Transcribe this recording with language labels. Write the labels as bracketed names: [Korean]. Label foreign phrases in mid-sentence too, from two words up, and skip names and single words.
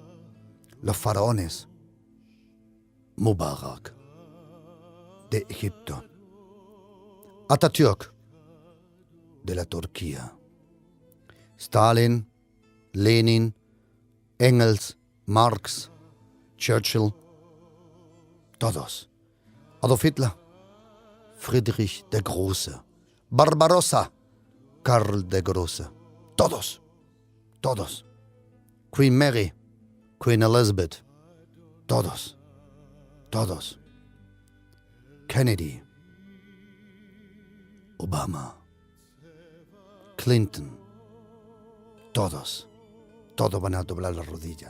[Spanish] Los faraones, Mubarak de Egipto, Atatürk de la Turquía, Stalin, Lenin, Engels, Marx, Churchill, todos. Adolf Hitler, Friedrich der Große, Barbarossa, Karl der Große, todos. Queen Mary, Queen Elizabeth, todos. Kennedy, Obama, Clinton, todos van a doblar la rodilla.